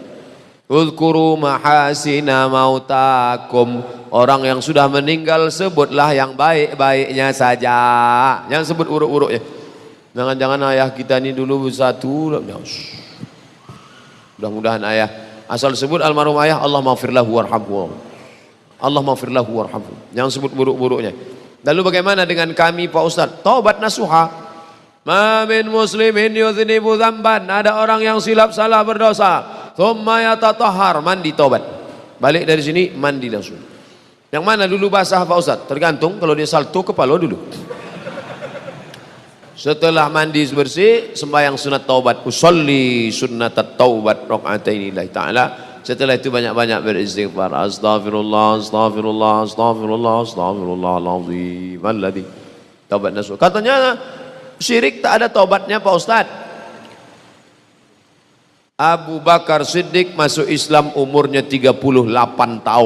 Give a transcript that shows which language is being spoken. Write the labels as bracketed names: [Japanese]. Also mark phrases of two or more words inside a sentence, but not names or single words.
[Arabic] اذكروا محاسن موتاكم. [Malay] Orang yang sudah meninggal sebutlah yang baik-baiknya saja. Jangan sebut uruk-uruknya. Jangan-jangan ayah kita ini dulu bersatu. Mudah-mudahan ayah asal sebut almarhum ayah, [Arabic] اللهم اغفر له وارحمه، اللهم اغفر له وارحمه. [Malay] Jangan sebut buruk-buruknya. Lalu bagaimana dengan kami Pak Ustaz? Taubat nasuha. [Arabic] ما من مسلم يذنب ذنبا. [Malay] Ada orang yang silap salah berdosa, [Arabic] ثم يتطهر, [Malay] mandi taubat. Balik dari sini mandi langsung. Yang mana dulu basah Pak Ustaz? Tergantung, kalau dia salto kepala dulu. Setelah mandi bersih, sembahyang sunat taubat, [Arabic] أصلي سنة التوبة ركعتين لله تعالى. [Malay] Setelah itu banyak-banyak beristighfar. [Arabic] أستغفر الله، أستغفر الله، أستغفر الله, أستغفر الله العظيم الذي. [Malay] Taubat nasuh. Katanya syirik tak ada taubatnya Pak Ustaz. Abu Bakar Siddiq masuk Islam umurnya 38 tahun.